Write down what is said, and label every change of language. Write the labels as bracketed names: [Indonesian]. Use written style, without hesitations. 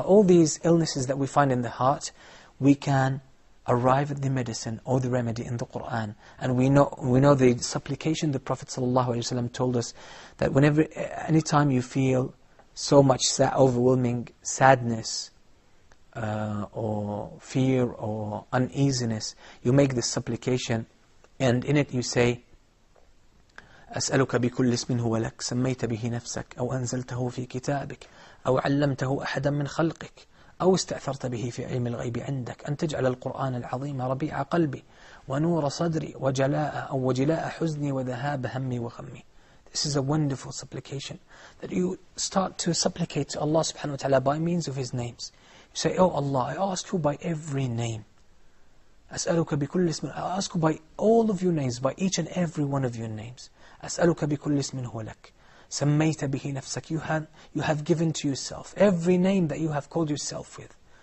[English] All these illnesses that we find in the heart, we can arrive at the medicine or the remedy in the Qur'an. And we know the supplication the Prophet ﷺ told us that anytime you feel so much overwhelming sadness or fear or uneasiness, you make this supplication, and in it you say, [Arabic] أسألك بكل اسم هو لك سميت به نفسك أو أنزلته في كتابك أو علمته أحدا من خلقك أو استأثرت به في علم الغيب عندك أن تجعل القرآن العظيم ربيع قلبي ونور صدري وجلاء حزني وذهاب همي وغمي. [English] This is a wonderful supplication that you start to supplicate to Allah subhanahu wa ta'ala by means of His names. You say, oh Allah, I ask you by every name. [Arabic] أسألك بكل اسم, [English] I ask you by all of your names, by each and every one of your names. [Arabic] أسألك بكل اسم هو لك سميت به نفسك, [English] you have given to yourself every name that you have called yourself with.